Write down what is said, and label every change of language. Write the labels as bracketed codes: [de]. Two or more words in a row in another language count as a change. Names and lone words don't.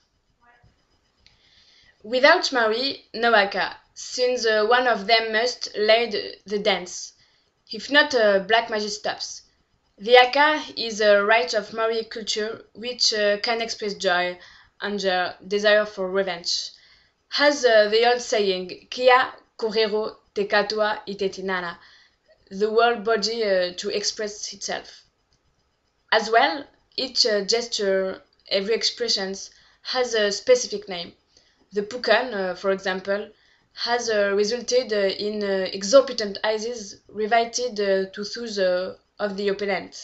[en] Without Maori, no haka, since one of them must lead the dance. If not, black magic stops. The haka is a rite of Maori culture which can express joy, anger, desire for revenge. As the old saying, [mi] Kia korero te katoa I te tinana, [en] the whole body to express itself. As well, each gesture, every expression has a specific name. The pukan, for example, has resulted in exorbitant eyes riveted to those of the opponent.